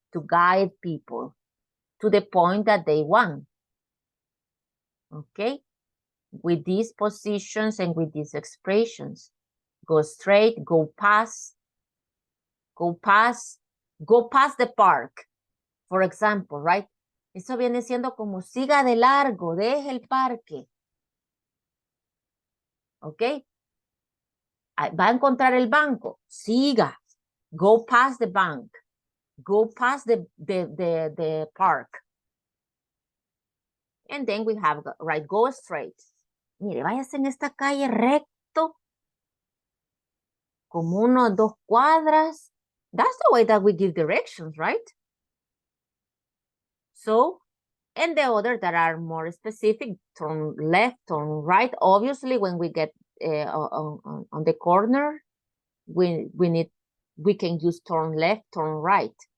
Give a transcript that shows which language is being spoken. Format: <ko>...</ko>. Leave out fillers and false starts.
<en>To guide people to the point that they want. Okay, with these positions and with these expressions. Go straight, go past, go past the park, for example, right?</en> <es>Eso viene siendo como siga de largo, deje el parque. Ok. Va a encontrar el banco, siga.</es> <en>Go past the bank. Go past the park. And then we have, right, go straight.</en> <es>Mire, váyase en esta calle recto, como 1 o 2 cuadras.</es> <en>That's the way that we give directions, right? So, and the other that are more specific, turn left, turn right. Obviously, when we get on the corner, we can use turn left, turn right.</en>